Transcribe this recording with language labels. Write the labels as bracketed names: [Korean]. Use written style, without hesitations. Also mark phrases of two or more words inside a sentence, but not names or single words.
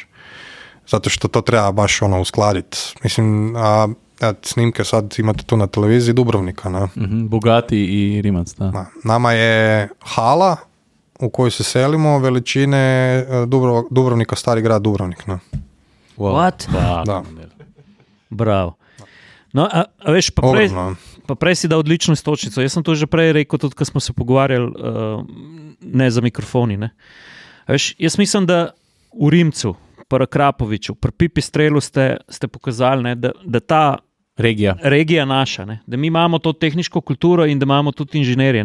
[Croatian] Zato što to treba baš uskladiti. Mislim, snimke sad imate tu na televiziji Dubrovnika. Ne? Bugatti i Rimac, da. Nama je hala u kojoj se selimo veličine Dubrovnika, stari grad Dubrovnik. Ne? [English] Wow. What? [Croatian] Da. Bravo. [Slovenian] No, a veš, pa prej si dal odlično istočnico. Jaz sem to že prej rekel, tudi ko smo se pogovarjali, ne za mikrofoni. Ne? A veš, jaz mislim, da v Rimcu, pri Krapoviču, pri Pipistrelu ste pokazali, ne, da ta regija naša, ne, da mi imamo to tehniško kulturo in da imamo tudi inženirje.